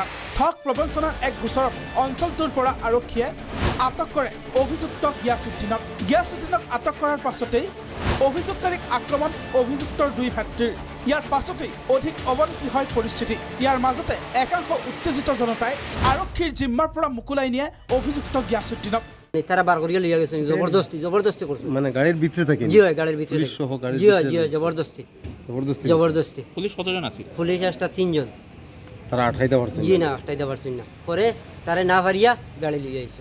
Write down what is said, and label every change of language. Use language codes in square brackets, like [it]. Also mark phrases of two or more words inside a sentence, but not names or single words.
[as] ঠগ প্ৰবঞ্চনাৰ এক গোচৰত অঞ্চলটোৰ পৰা আৰক্ষীয়ে আটক কৰে অভিযুক্ত গিয়াছুদ্দিনক। গিয়াছুদ্দিনক আটক কৰাৰ পাছতেই অভিযোগকাৰীক আক্ৰমণ অভিযুক্তৰ দুই ভাতৃৰ। ইয়াৰ পাছতেই অধিক অৱনতি হয় পৰিস্থিতি। ইয়াৰ মাজতে একাংশ উত্তেজিত জনতাই আৰক্ষীৰ জিম্মাৰ পৰা মুকুলাই নিয়ে অভিযুক্ত গিয়াছুদ্দিনক। [bn] তারা বার করিয়া লইয়া গেছেন, জবরদস্তি করছে। মানে গাড়ির ভিতরে থাকে? জি হয়, গাড়ির ভিতরে। পুলিশ সহ গাড়ির ভিতরে? জি হয়, জবরদস্তি। পুলিশ কতজন আছে? পুলিশ আসটা 3 জন। তারা আটকাইতে পারছে? জি না, আটকাইতে পারছেন না। পরে তারে না পারিয়া গাড়ি লইয়া আইছে।